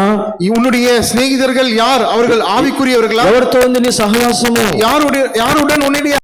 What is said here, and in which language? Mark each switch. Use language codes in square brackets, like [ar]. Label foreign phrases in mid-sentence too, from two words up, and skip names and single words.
[ta] உன்னுடைய சிநேகிதர்கள் யார்? அவர்கள் ஆவிக்குரியவர்களா? [te] ఎవరితో ఉంది నీ సహవాసము? [ta] யாருடன் உன்னுடைய